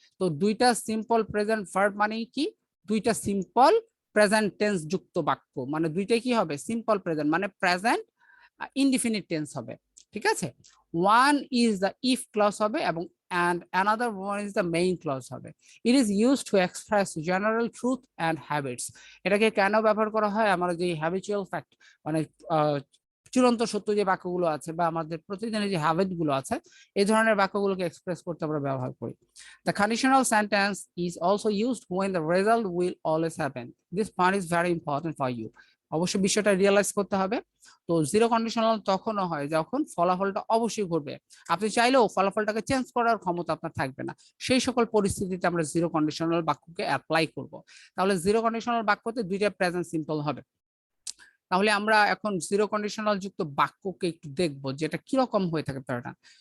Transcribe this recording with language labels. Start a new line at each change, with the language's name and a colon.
Bangla: তো দুইটা simple present verb মানে কি, দুইটা সিম্পল প্রেজেন্ট টেন্স যুক্ত বাক্য, মানে দুইটাই কি হবে, সিম্পল প্রেজেন্ট মানে প্রেজেন্ট ইনডিফিনিট টেন্স হবে। ঠিক আছে,
English: One is the if clause হবে এবং and another one is the main clause হবে। It is used to express general truth and habits।
Bangla: এটাকে কেন ব্যবহার করা হয়, আমরা যে habitual fact মানে চূড়ান্ত সত্য যে বাক্যগুলো আছে বা আমাদের প্রতিদিনের যে হ্যাবিট গুলো আছে এই ধরনের বাক্যগুলোকে এক্সপ্রেস করতে আমরা ব্যবহার করি।
English: The conditional sentence is also used when the result will always happen. This point is very important for you।
Bangla: অবশ্যই বিষয়টা রিয়েলাইজ করতে হবে। তো জিরো কন্ডিশনাল তখনও হয় যখন ফলাফলটা অবশ্যই ঘটবে, আপনি চাইলেও ফলাফলটাকে চেঞ্জ করার ক্ষমতা আপনার থাকবে না, সেই সকল পরিস্থিতিতে আমরা জিরো কন্ডিশনাল বাক্যকে অ্যাপ্লাই করব। তাহলে জিরো কন্ডিশনাল বাক্যতে দুইটা প্রেজেন্ট সিম্পল হবে। তাহলে আমরা এখন জিরো কন্ডিশনাল যুক্ত বাক্যকে একটু দেখবো যেটা কিরকম হয়ে থাকে প্যাটার্ন।